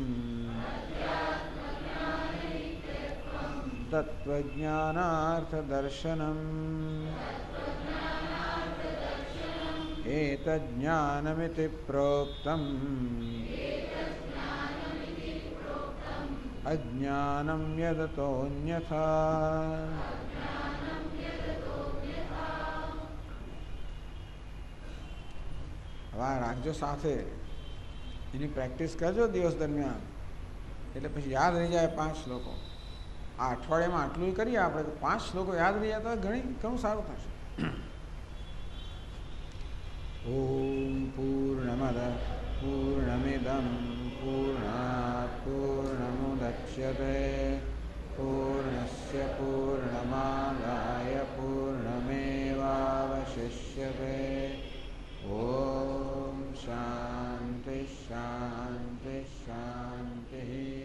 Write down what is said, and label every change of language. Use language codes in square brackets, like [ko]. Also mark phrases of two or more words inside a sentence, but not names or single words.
[sa] तत्त्वज्ञानार्थदर्शनम् एतज्ज्ञानमिति प्रोक्तम् अज्ञानं यदतोऽन्यथा। [gu] હવે રાખજો સાથે એની પ્રેક્ટિસ કરજો દિવસ દરમિયાન, એટલે પછી યાદ રહી જાય 5 શ્લોકો. આ અઠવાડિયામાં આટલું કરીએ આપણે, 5 શ્લોકો યાદ રહી જાય તો ઘણું સારું થશે. [sa] ओम पूर्णमद पूर्णमिदं पूर्णात पूर्णमुदच्यते पूर्णस्य पूर्णमादाय पूर्णमेवावशिष्यते. ओम शांति शांति शांति.